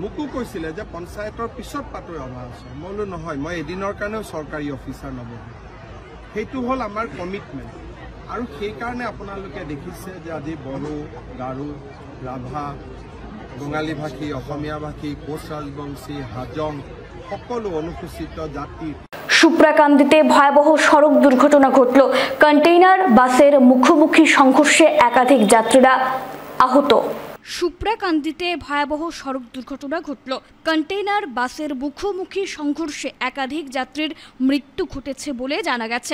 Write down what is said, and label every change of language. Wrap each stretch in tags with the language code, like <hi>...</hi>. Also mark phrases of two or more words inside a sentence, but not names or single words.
<as>মোকো কৈছিলে যে পঞ্চায়তৰ পিছত পাতোঁ ৰাভা হাছং। মই বোলো নহয়, মই এদিনৰ কাৰণেও চৰকাৰী অফিচাৰ নবহোঁ। সেইটো হ'ল আমাৰ কমিটমেণ্ট। আৰু সেইকাৰণে আপোনালোকে দেখিছে যে আজি বড়ো, গাৰো, ৰাভা, বঙালী ভাষী, অসমীয়া ভাষী, কোচ ৰাজবংশী, হাজং সকলো অনুসূচিত জাতিৰ</as> <bn>সুপ্রাকান্দিতে ভয়াবহ সড়ক দুর্ঘটনা ঘটল। কন্টেইনার বাসের মুখোমুখি সংঘর্ষে একাধিক যাত্রীরা আহত। সুপ্রাকান্দিতে ভয়াবহ সড়ক দুর্ঘটনা ঘটল। কন্টেইনার বাসের মুখোমুখি সংঘর্ষে একাধিক যাত্রীর মৃত্যু ঘটেছে বলে জানা গেছে।</bn>